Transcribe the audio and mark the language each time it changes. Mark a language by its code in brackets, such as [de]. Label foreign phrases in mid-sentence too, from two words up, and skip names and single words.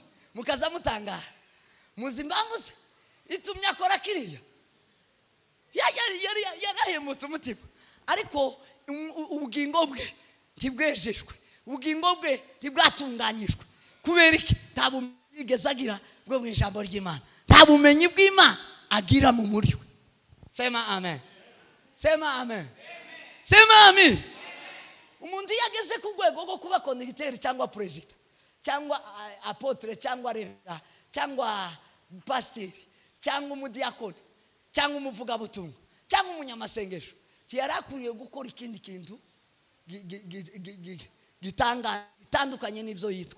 [rw] Mukaza mutangara muzi impamvu se itumye akora kiriya yarahemutse umutima ariko ubugingo bwe ntibwejejwe, ubugingo bwe ntibwatunganyijwe. Kubera iki? Nta bumenyi yigeze agira bwo mu ijambo ry'Imana, nta bumenyi bw'Imana agira mu muri we. [sw] Sema amen. Sema amen. Sema amen. [rw] Umuntu yageze ku rwego rwo kuba konditeri cyangwa perezida cyangwa apotre cyangwa revera cyangwa pasiteri cyangwa umudiyakoni cyangwa umuvugabutumwa cyangwa umunyamasengesho, yarakuriye gukora ikindi kintu gitandukanye n'ibyo yitwa.